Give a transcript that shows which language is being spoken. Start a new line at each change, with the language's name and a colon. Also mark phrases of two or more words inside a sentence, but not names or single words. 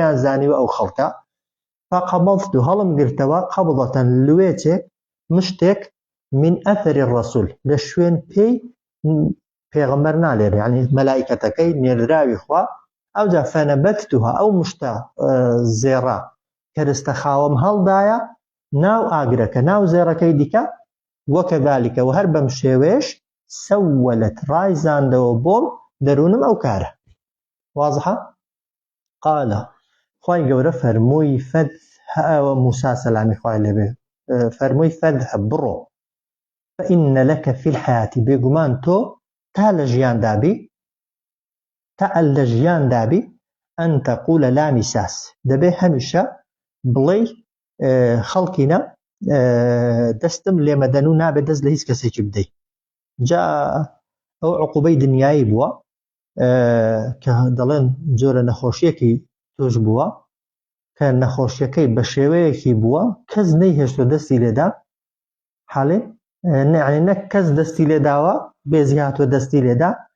Central Kurdish: نەیان زانیوە ئەو خەڵکە فقەبەضت هەڵم گرتەوە قەبضەتەن لوێچێک مشتێک
Arabic: من ئەثەری ڕەسوول
Central Kurdish: لە شوێن پێی پێغەمبەر نالێر یعنی مەلائیکەتەکەی نێردراوی خوا ئەوجا فەنەبەتتوها ئەو مشتە زێڕە کەرستە خاوەم هەڵدایە ناو ئاگرەکە ناو زێڕەکەی دیکە وەکەذالکە و هەر بەم شێوێش سەولەت ڕایزاندەوە بۆم دەروونم ئەو کارە واضحة؟ قال خوای گەورە فەرمووی موسى سەلامی خوای لێبێ فەرمووی فەذهب بڕۆ
Arabic: فإن لك في الحياة
Central Kurdish: بێگومان تۆ تا لە ژیان دابی
Arabic: أن تقول لا مساس
Central Kurdish: دەبێ هەمیشە بڵێ خەڵکینە دەستم لێمەدەن و نابێت دەست لە هیچ کەسێکی بدەیت. جا ئەو عقوبەی دنیایی بووە کە دەڵێن جۆرە نەخۆشیەکی توش بووە کە نەخۆشیەکەی بە شێوەیەکی بووە کەس نەیهێشتۆ دەستی لێدا حاڵێ نەک کەس دەستی لێداوە بێزی هاتووە دەستی لێدا